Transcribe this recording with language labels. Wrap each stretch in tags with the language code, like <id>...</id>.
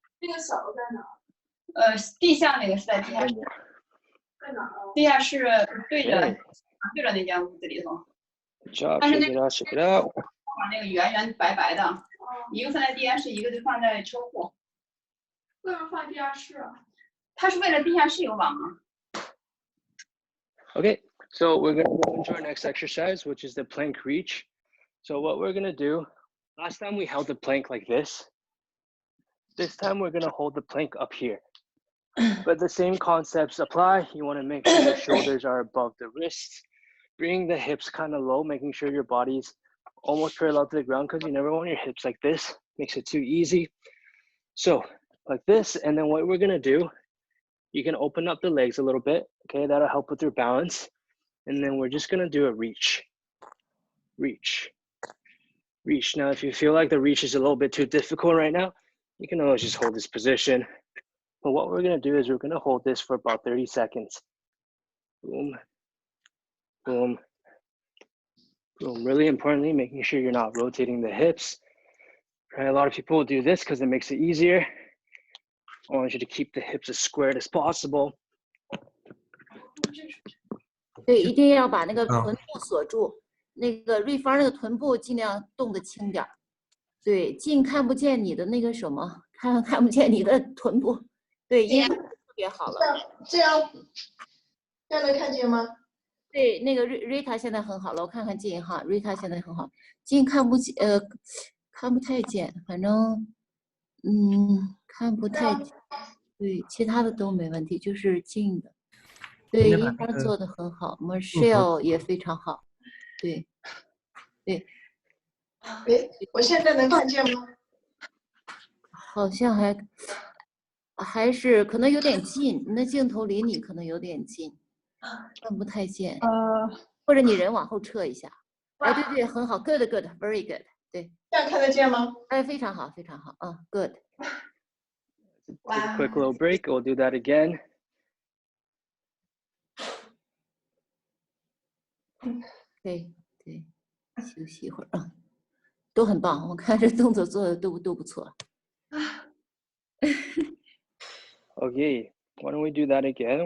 <zh>那个小的在哪？地下那个是在地下室。在哪儿？地下室对着那间屋子里头。但是那个那个圆白白的，一个放在地下室，一个就放在车库。为什么放地下室啊？它是为了地下室有网啊。</zh> <en>Okay, so we're going to go into our next exercise, which is the plank reach. So what we're going to do, last time we held the plank like this. This time we're going to hold the plank up here. But the same concepts apply. You want to make sure your shoulders are above the wrists. Bring the hips kind of low, making sure your body's almost parallel to the ground because you never want your hips like this. Makes it too easy. So like this, and then what we're going to do, you can open up the legs a little bit. Okay, that'll help with your balance. And then we're just going to do a reach. Reach. Reach. Now, if you feel like the reach is a little bit too difficult right now, you can always just hold this position. But what we're going to do is we're going to hold this for about 30 seconds. Boom, boom, boom. Really importantly, making sure you're not rotating the hips. Right? A lot of people will do this because it makes it easier. I want you to keep the hips as squared as possible.</en> <zh>对，一定要把那个臀部锁住。那个瑞芳那个臀部尽量动得轻点儿。对，近看不见你的那个什么，看不见你的臀部。对，因为特别好了。这样能看见吗？对，那个瑞塔现在很好了，我看看近哈，瑞塔现在很好，近看不见，看不太见，反正看不太见。对，其他的都没问题，就是近的。对，一般做的很好 ，Michelle 也非常好。对，对。我现在能看见吗？好像还是可能有点近，那镜头离你可能有点近，看不太见。或者你人往后撤一下。哎，对对，很好 ，</zh> <en>good good，very good，</en> <zh>对。这样看得见吗？哎，非常好，非常好，</zh> <en>good。 Take a quick little break. We'll do that again.</en> <zh>对对，休息一会儿啊，都很棒，我看这动作做的都不错。</zh> <en>Okay, why don't we do that again?</en>